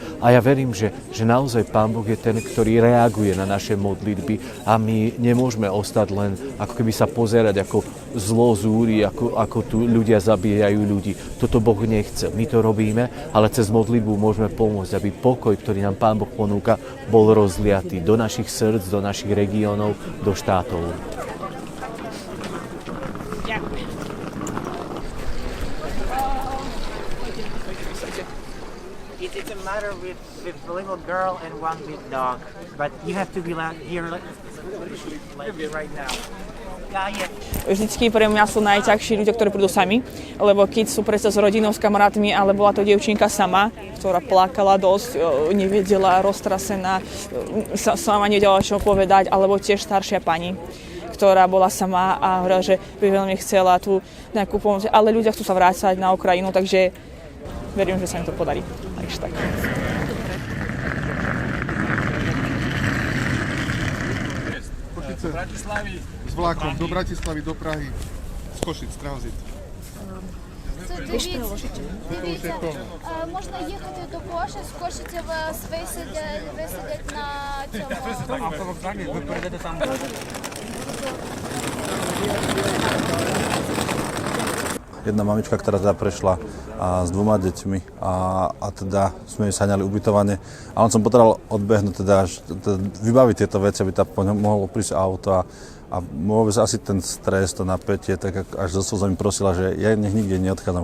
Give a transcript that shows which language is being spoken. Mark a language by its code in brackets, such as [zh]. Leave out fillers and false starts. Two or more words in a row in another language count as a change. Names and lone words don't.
[sk] A ja verím, že naozaj Pán Boh je ten, ktorý reaguje na naše modlitby a my nemôžeme ostať len ako keby sa pozerať, ako zlo zúri, ako tu ľudia zabíjajú ľudí. Toto Boh nechce. My to robíme, ale cez modlitbu môžeme pomôcť, aby pokoj, ktorý nám Pán Boh ponúka, bol rozliatý do našich srdc, do našich regiónov, do štátov. [en] It's a matter with the little girl and one big dog, but you have to be here like right now. [sk] Vždycky pre mňa sú najťažší ľudia, ktorí prídu sami, lebo keď sú predsa s rodinou, s kamarátmi, ale bola to dievčinka sama, ktorá plakala dosť, nevedela, roztrasená, sama nevedela, čo povedať, alebo tiež staršia pani, ktorá bola sama a hovorila, že by veľmi chcela tú nejakú pomoc, ale ľudia chcú sa vrácať na Ukrajinu, takže verím, že sa im to podarí. Takže tak. Z Bratislavy s vlakom do Bratislavy, do Prahy, z Košic, tranzit. [uk] Дивіться, можна їхати до Кошиць, з Кошиці вас висадять на цьому. Автовокзалі, ви перейдете там. [sk] Jedna mamička, ktorá teda prešla s 2 deťmi a teda sme jej saňali ubytovanie. A on som potreboval odbehnúť, teda vybaviť tieto veci, aby tam mohlo prísť auto a vôbec asi ten stres, to napätie, tak až so slzami prosila, že ja nech nikde neodchádzam.